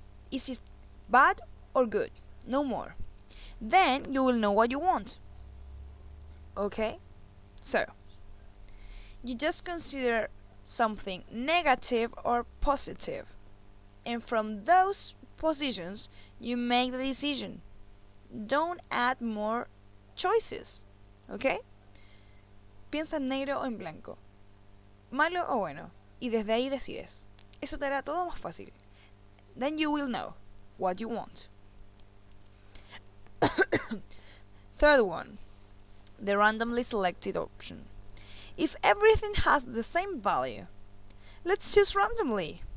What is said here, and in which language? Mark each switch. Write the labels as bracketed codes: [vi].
[en] Is it bad or good? No more. Then you will know what you want. Okay? So, you just consider something negative or positive. And from those positions, you make the decision. Don't add more choices. Okay? [es] Piensa en negro o en blanco, malo o bueno, y desde ahí decides. Eso te hará todo más fácil. [en] Then you will know what you want. Third one, the randomly selected option. If everything has the same value, let's choose randomly.